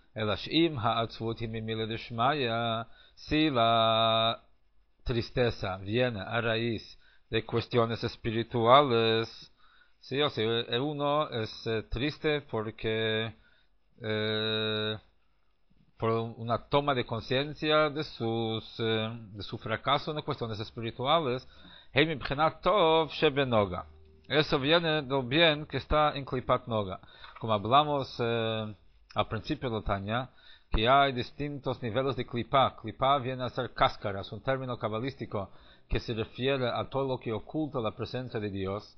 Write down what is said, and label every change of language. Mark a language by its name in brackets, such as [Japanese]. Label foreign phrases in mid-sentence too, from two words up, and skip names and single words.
[Spanish] Si la tristeza viene a raíz de cuestiones espirituales, Sí, o sea, uno es triste porque por una toma de conciencia de su fracaso en cuestiones espirituales. [Hebrew] Hey, מבחינת טוב שבנוגה. [Spanish] Eso viene del bien que está en Klipat Noga. Como hablamos al principio de la Tanya, que hay distintos niveles de Klipa. Klipa viene a ser cáscaras, un término cabalístico que se refiere a todo lo que oculta la presencia de Dios.